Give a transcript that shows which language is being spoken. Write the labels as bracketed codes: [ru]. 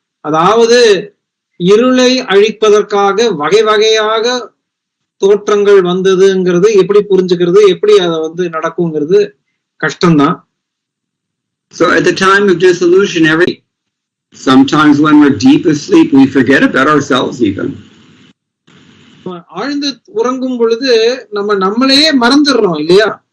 [ta] அதாவது இருளை அழிப்பதற்காக வகை வகையாக தோற்றங்கள் வந்ததுங்கிறது எப்படி புரிஞ்சுக்கிறது, எப்படி அதை வந்து நடக்குங்கிறது கஷ்டம்தான். [en] So at the time of dissolution, sometimes when we're deep asleep, we forget about ourselves even. [ta] ஆழ்ந்து உறங்கும் பொழுது நம்மளையே மறந்துடுறோம் இல்லையா?